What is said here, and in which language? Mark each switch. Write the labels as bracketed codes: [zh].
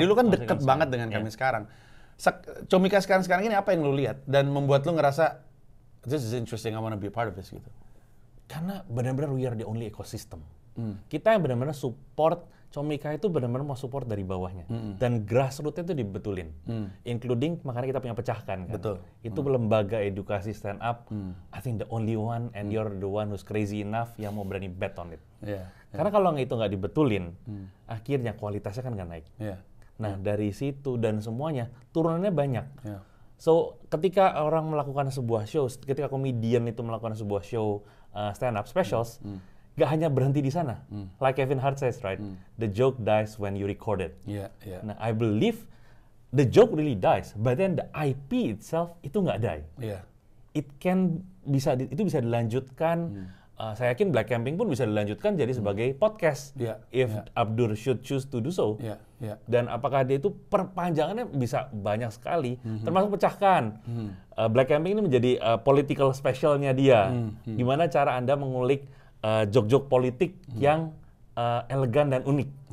[id] Jadi lu kan deket banget dengan kami sekarang. Comika sekarang ini apa yang lu lihat? Dan membuat lu ngerasa, [en] this is interesting, I wanna be a part of this [id] gitu. Karena benar-benar [en] we are the only ecosystem. [id] Kita yang benar-benar support, Comika itu benar-benar mau support dari bawahnya. Dan grassroots-nya itu dibetulin. Including, makanya kita punya pecahkan kan. Betul. Itu lembaga edukasi stand up, [en] I think the only one and you're the one who's crazy enough [id] yang mau berani [en] bet on it. [id] Karena kalau itu nggak dibetulin, akhirnya kualitasnya kan nggak naik. Nah, dari situ dan semuanya, turunannya banyak. So, ketika orang melakukan sebuah show, ketika komedian itu melakukan sebuah show stand up specials, gak hanya berhenti di sana. [en] Like Kevin Hart says, right? The joke dies when you record it. Nah, I believe the joke really dies, but then the IP itself [id] itu nggak [en] die. It can [id] itu bisa dilanjutkan. Saya yakin Black Camping pun bisa dilanjutkan jadi sebagai podcast. [en] If Abdur should choose to do so. [id] Dan apakah dia itu perpanjangannya bisa banyak sekali, termasuk pecahkan. Black Camping ini menjadi political specialnya dia. Gimana cara Anda mengulik jok-jok politik yang elegan dan unik.